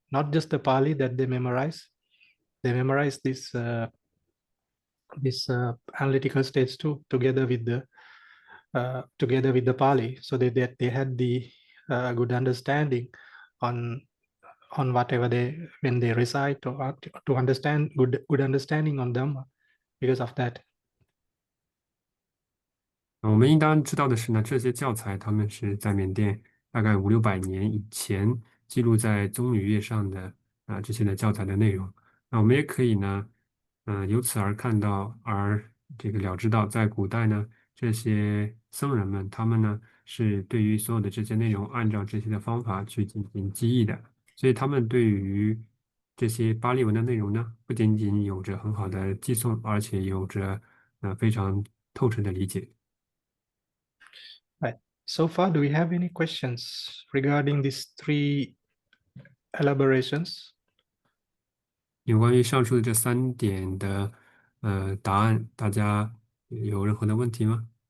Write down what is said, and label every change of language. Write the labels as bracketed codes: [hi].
[en] Not just the Pali that they memorized this analytical stage too, together with the Pali, so that they had the good understanding on whatever when they recite, or to understand good understanding on Dhamma because of that. [zh] 我们应当知道的是呢，这些教材他们是在缅甸大概500-600年以前记录在棕榈叶上的这些的教材的内容。那我们也可以呢，由此而看到，而这个了知到，在古代呢，这些僧人们他们呢是对于所有的这些内容按照这些的方法去进行记忆的，所以他们对于这些巴利文的内容呢，不仅仅有着很好的记诵，而且有着非常透彻的理解。 [en] Right. So far, do we have any questions regarding these three elaborations? [zh] 有关于上述的这3点的答案，大家有任何的问题吗？